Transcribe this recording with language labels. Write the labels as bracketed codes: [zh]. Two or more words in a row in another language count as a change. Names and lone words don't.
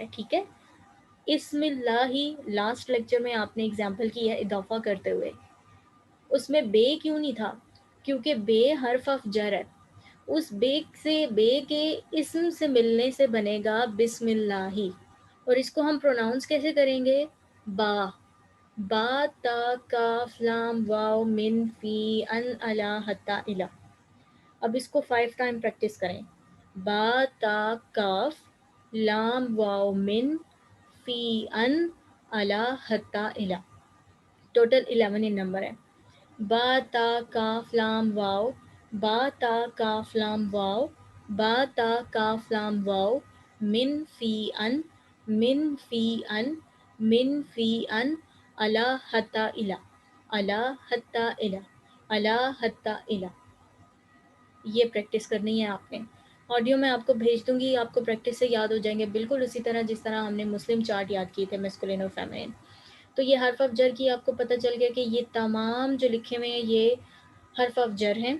[ur] ٹھیک ہے, اسم اللہ [en] last lecture [ur] میں آپ نے اگزامپل کی ہے اضافہ کرتے ہوئے, اس میں بے کیوں نہیں تھا؟ کیونکہ بے حرف آف جر ہے. اس بے کے اسم سے ملنے سے بنے گا بسم اللہ, اور اس کو ہم پروناؤنس کیسے کریں گے؟ [ar] با, با, تا, کاف, لام, واو, من, فی, ان, الا, حتی, الی. [ur] اب اس کو 5 [en] time practice [ur] کریں. [ar] با, تا, کاف, لام, واو, من, فی, ان, الا, حتی, الی. [ur] ٹوٹل 11 نمبر ہے. [ar] با, تا, کاف, لام, واو, با, تا, کاف, لام, واو, با, تا, کاف, لام, واو, من, فی, ان, من, فی, ان, من فی ان الا حتی الا، الا حتی الا، الا حتی الا، [ur] یہ پریکٹس کرنی ہے آپ نے. آڈیو میں آپ کو بھیج دوں گی، آپ کو پریکٹس سے یاد ہو جائیں گے، بالکل اسی طرح جس طرح ہم نے [en] Muslim chart [ur] یاد کیے تھے میسکولین اور فیمینین. تو یہ حرف آف جر کی آپ کو پتہ چل گیا کہ یہ تمام جو لکھے ہوئے ہیں یہ حرف آف جر ہیں.